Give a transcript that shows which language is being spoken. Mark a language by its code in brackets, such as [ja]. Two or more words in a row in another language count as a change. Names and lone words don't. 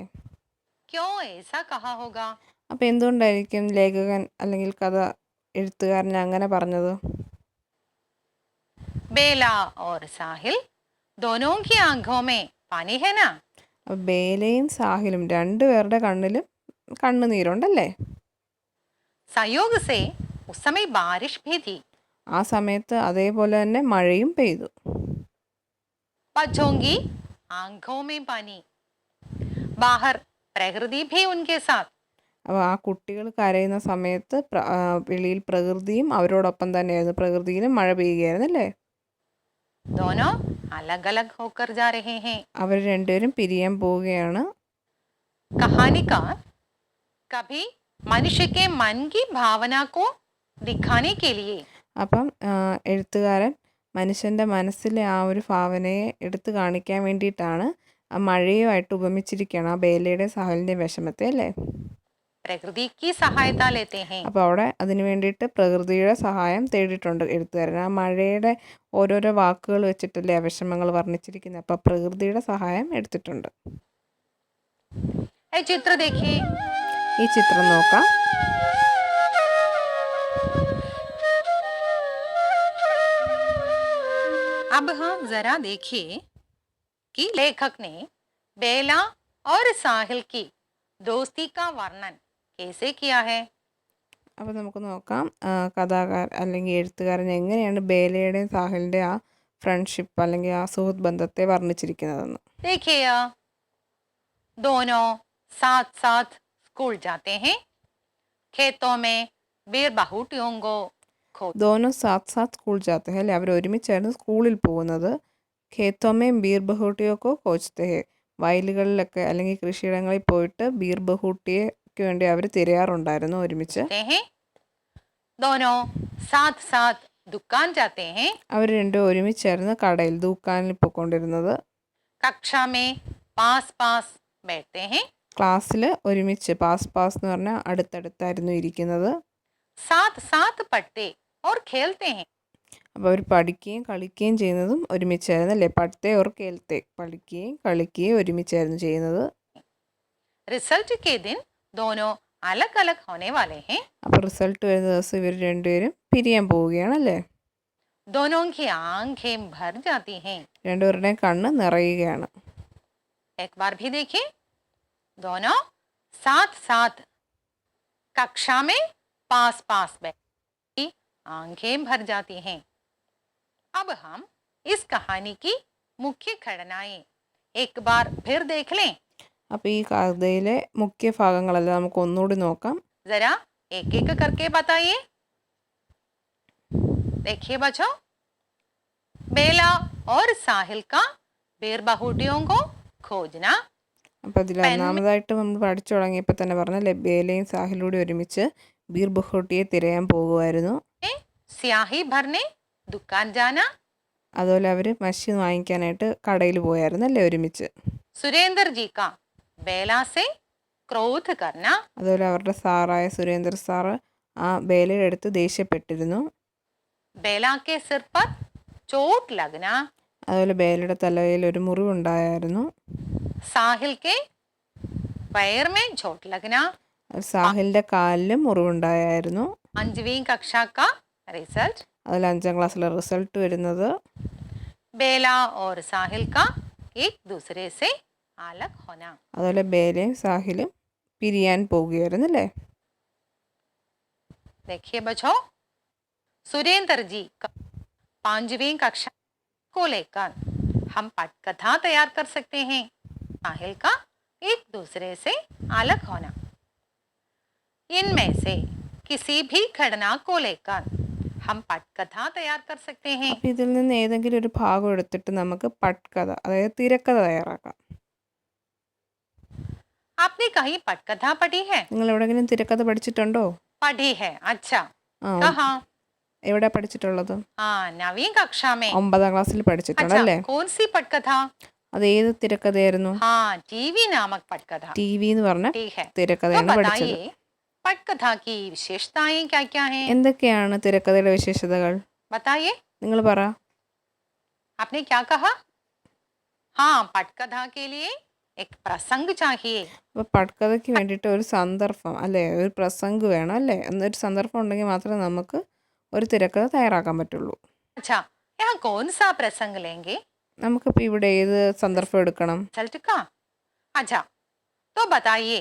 [hi] क्यों ऐसा कहा होगा? [ml] അപ്പോൾ എന്തുകൊണ്ടായിരിക്കും ലേഖകൻ അല്ലെങ്കിൽ കഥ എഴുത്തുകാരൻ അങ്ങനെ പറഞ്ഞത്? [hi] बेला और साहिल दोनों की आंखों में पानी है ना. [ml] അപ്പോൾ ബേലയും സാഹിലും രണ്ടുപേരുടെ കണ്ണിലും കണ്ണുനീരുണ്ടല്ലേ. [hi] संयोग से उस समय बारिश भी थी. [ml] ആ സമയത്ത് അതേപോലെ തന്നെ മഴയും പെയ്തു. [hi] बच्चों की आंखों में पानी. बाहर प्रकृति भी उनके साथ. [ml] അപ്പോൾ ആ കുട്ടികൾ കരയുന്ന സമയത്ത് വെളിയിൽ പ്രകൃതിയും അവരോടൊപ്പം തന്നെയായിരുന്നു. പ്രകൃതിയിലും മഴ പെയ്യുകയായിരുന്നു അല്ലേ. [hi] दोनों अलग अलग होकर जा रहे हैं. [ml] അവർ രണ്ടുപേരും പിരിയാൻ പോവുകയാണ്. [hi] कहानीकार कभी मनुष्य के मन की भावना को दिखाने के लिए [ml] അപ്പം എഴുത്തുകാരൻ മനുഷ്യൻ്റെ മനസ്സിലെ ആ ഒരു ഭാവനയെ എടുത്തു കാണിക്കാൻ വേണ്ടിയിട്ടാണ് ആ മഴയുമായിട്ട് ഉപമിച്ചിരിക്കുകയാണ്, ആ ബേലയുടെ സാഹലിൻ്റെ വിഷമത്തെ അല്ലേ. [hi] प्रकृति की सहायता लेते हैं. [ml] അപ്പോൾ അവിടെ അതിന് വേണ്ടിയിട്ട് പ്രകൃതിയുടെ സഹായം തേടിയിട്ടുണ്ട് എഴുത്തുകാരൻ. ആ മഴയുടെ ഓരോരോ വാക്കുകൾ വെച്ചിട്ടല്ലേ ആ വിഷമങ്ങൾ വർണ്ണിച്ചിരിക്കുന്നത്. അപ്പോൾ പ്രകൃതിയുടെ സഹായം എടുത്തിട്ടുണ്ട്. [hi] ये चित्र देखिए. [ml] ഈ ചിത്രം നോക്കാം. [hi] अब हम जरा देखिए कि लेखक ने बेला और साहिल की दोस्ती का वर्णन कैसे किया है. [ml] അപ്പോൾ നമുക്ക് നോക്കാം കഥാകാരൻ അല്ലെങ്കിൽ എഴുത്തുകാരൻ എങ്ങനെയാണ് ബേലയുടെയും സാഹിലിൻ്റെ ആ ഫ്രണ്ട്ഷിപ്പ് അല്ലെങ്കിൽ ആ സുഹൃത്ത് ബന്ധത്തെ വർണ്ണിച്ചിരിക്കുന്നതെന്ന്. [hi] देखिए दोनों साथ साथ स्कूल जाते हैं. खेतों में बेर बाहुटियों को खो दोनों साथ साथ स्कूल जाते हैं [ml] അല്ലേ, അവർ ഒരുമിച്ചായിരുന്നു സ്കൂളിൽ പോകുന്നത്. [hi] खेतों में बीर [ml] ബഹൂട്ടിയൊക്കെ [hi] खोजते हैं, [ml] വയലുകളിലൊക്കെ അല്ലെങ്കിൽ കൃഷിയിടങ്ങളിൽ പോയിട്ട് ബീർ ബഹൂട്ടിയയ്ക്ക് വേണ്ടി അവർ തിരയാറുണ്ടായിരുന്നു ഒരുമിച്ച്. [hi] हैं. दोनों साथ साथ दुकान जाते हैं. [ml] അവർ രണ്ടും ഒരുമിച്ചായിരുന്നു കടയിൽ ദുക്കാനിൽ പോയിക്കൊണ്ടിരുന്നത്. [hi] कक्षा में पास पास बैठते हैं. [ml] ക്ലാസ്സിൽ ഒരുമിച്ച് [hi] पास पास [ml] എന്ന് പറഞ്ഞാൽ അടുത്തടുത്തായിരുന്നു ഇരിക്കുന്നത്. [hi] साथ साथ पढ़ते और खेलते हैं. [ml] അപ്പോൾ അവർ പഠിക്കുകയും കളിക്കുകയും ചെയ്യുന്നതും ഒരുമിച്ചായിരുന്നു അല്ലേ. [hi] पढ़ते और खेलते, [ml] പഠിക്കുകയും കളിക്കുകയും ഒരുമിച്ചായിരുന്നു ചെയ്യുന്നത്. [hi] रिजल्ट के दिन दोनों अलग अलग होने वाले हैं. [ml] അപ്പോൾ റിസൾട്ട് വരുന്ന ദിവസം ഇവർ രണ്ടുപേരും പിരിയാൻ പോവുകയാണല്ലേ. [hi] दोनों की आंखें भर जाती हैं. [ml] രണ്ടുപേരുടെയും കണ്ണ് നിറയുകയാണ്. [hi] एक बार भी देखिए. दोनों साथ साथ कक्षा में पास पास बैठी आंखें भर जाती हैं. अब हम इस कहानी की मुख्य घटनाएं एक बार फिर देख लें. [ml] അപ്പോൾ ഈ കഥയിലെ മുഖ്യ ഭാഗങ്ങളെല്ലാം നമുക്ക് ഒന്നുകൂടി നോക്കാം. [hi] जरा एक एक करके बताइए. देखिए बच्चों, बेला और साहिल का बेर बाहुटियों को खोजना. [ml] അപ്പോൾ ഇതിൽ ഒന്നാമതായിട്ട് നമ്മൾ പഠിച്ചു തുടങ്ങിയപ്പോൾ തന്നെ പറഞ്ഞല്ലേ, ബേലയും സാഹിലൂടെ ഒരുമിച്ച് ബീർ ബഹൂട്ടിയെ തിരയാൻ പോകുമായിരുന്നു. [hi] स्याही भरने दुकान जाना. [ml] അതുപോലെ അവർ മഷി വാങ്ങിക്കാനായിട്ട് കടയിൽ പോയായിരുന്നു അല്ലേ ഒരുമിച്ച്. [hi] सुरेंद्र जी का बेला से क्रोध करना, [ml] അതുപോലെ അവരുടെ സാറായ സുരേന്ദ്ര സാറ് ആ ബേലയുടെ അടുത്ത് ദേഷ്യപ്പെട്ടിരുന്നു. [hi] बेला के सिर पर चोट लगना, [ml] അതുപോലെ ബേലയുടെ തലയിൽ ഒരു മുറിവുണ്ടായിരുന്നു. [hi] साहिल के पैर में चोट लगना, [ml] സാഹിലിൻ്റെ കാലിലും മുറിവുണ്ടായിരുന്നു. [hi] 5वीं कक्षा का रिजल्ट, [ml] അതിൽ 5ാം ക്ലാസ്സിലെ റിസൾട്ട് വരുന്നത്. [hi] बेला और साहिल का एक दूसरे से अलग होना. [ml] അതുപോലെ ബേലയും സാഹിലും പിരിയാൻ പോവുകയായിരുന്നു അല്ലേ. [hi] देखिए बच्चों, सुरेंद्र जी का 5वीं कक्षा को लेकर हम पटकथा तैयार कर सकते हैं. साहिल का एक दूसरे से अलग होना. इनमें से किसी भी घटना को लेकर हम पटकथा तैयार कर सकते हैं. [ml] അപ്പം ഇതിൽ നിന്ന് ഏതെങ്കിലും ഒരു ഭാഗം എടുത്തിട്ട് നമുക്ക് പട്കഥ, അതായത് തിരക്കഥ തയ്യാറാക്കാം. [hi] आपने कहीं पटकथा पढ़ी है? [ml] നിങ്ങൾ എവിടെയെങ്കിലും തിരക്കഥ പഠിച്ചിട്ടുണ്ടോ? [hi] पढ़ी है. अच्छा, [ml] ആ, [hi] कहाँ? [ml] എവിടെ പഠിച്ചിട്ടുള്ളത്? [hi] हाँ, 9वीं कक्षा में. [ml] 9ാം ക്ലാസ്സിൽ പഠിച്ചിട്ടുണ്ട് [hi] अच्छा, [ml] അല്ലേ. [hi] कौन सी पटकथा? [ml] അത് ഏത് തിരക്കഥയായിരുന്നു? [hi] हाँ, टीवी नामक पटकथा. [ml] ടി വി എന്ന് പറഞ്ഞ [hi] ठीक है. तो [ml] തിരക്കഥയാണ് പഠിച്ചത്. [hi] बताइए पटकथा की विशेषताएं क्या क्या हैं? [ml] എന്തൊക്കെയാണ് തിരക്കഥയുടെ വിശേഷതകൾ? [hi] बताइए. [ml] നിങ്ങൾ പറ. [hi] आपने क्या कहा? हाँ, पटकथा के लिए एक प्रसंग चाहिए. [ml] അപ്പോൾ പട്കഥയ്ക്ക് വേണ്ടിയിട്ട് ഒരു സന്ദർഭം അല്ലേ, ഒരു പ്രസംഗ് വേണം അല്ലേ. എന്നൊരു സന്ദർഭം ഉണ്ടെങ്കിൽ മാത്രമേ നമുക്ക് ഒരു തിരക്കഥ തയ്യാറാക്കാൻ പറ്റുള്ളൂ. [hi] अच्छा, यहाँ कौन सा प्रसंग लेंगे? [ml] നമുക്കിപ്പോൾ ഇവിടെ ഏത് സന്ദർഭം എടുക്കണം? [hi] रिजल्ट का. अच्छा, तो बताइए.